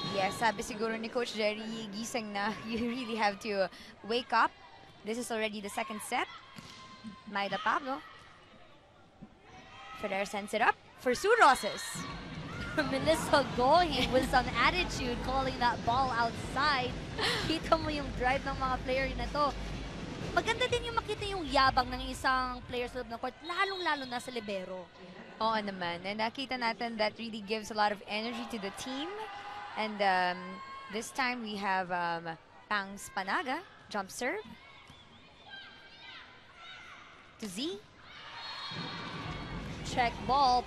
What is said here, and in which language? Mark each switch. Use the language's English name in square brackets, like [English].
[Filipino] Yes, sabi siguro ni Coach Jerry Gising na [English] you really have to wake up. This is already the second set. Myla Pablo. Ferrer sends it up for Sue Rosas. Melissa going with some attitude, calling that ball outside. [Filipino] Kita mo yung drive ng mga player na to. Maganda din yung makita yung yabang ng isang player sa loob ng court, lalong-lalo na sa libero. Oo naman. [English] And [Filipino] nakita natin [English] that really gives a lot of energy to the team. And this time we have Pang Spanaga, jump serve. To Z. Check ball.